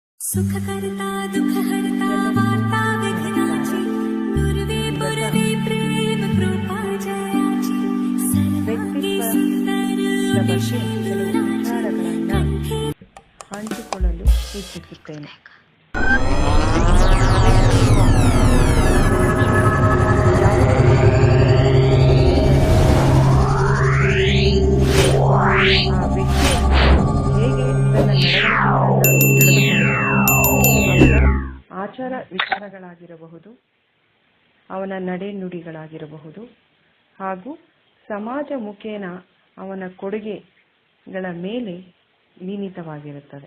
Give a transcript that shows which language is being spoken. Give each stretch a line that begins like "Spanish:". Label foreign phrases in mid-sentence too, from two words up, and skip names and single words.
Marathi: सुखकर्ता दुःखहर्ता वार्ता विघ्नाची नुरवे पुरवे प्रेम कृपा जयाची सर्वांगी सुंदर
Kannada: ವಿಚಾರಗಳನ್ನು ಹಂಚಿಕೊಳ್ಳಲು ಇಚ್ಛಿಸುತ್ತೇನೆ. ಆ ವ್ಯಕ್ತಿ ಹೇಗೆ ತನ್ನ ಅವನ ಆಚಾರ ವಿಚಾರಗಳಾಗಿರಬಹುದು, ಅವನ ನಡೆ ನುಡಿಗಳಾಗಿರಬಹುದು, ಹಾಗೂ ಸಮಾಜ ಮುಖೇನ ಅವನ ಕೊಡುಗೆಗಳ ಮೇಲೆ ಮಿಳಿತವಾಗಿರುತ್ತದೆ.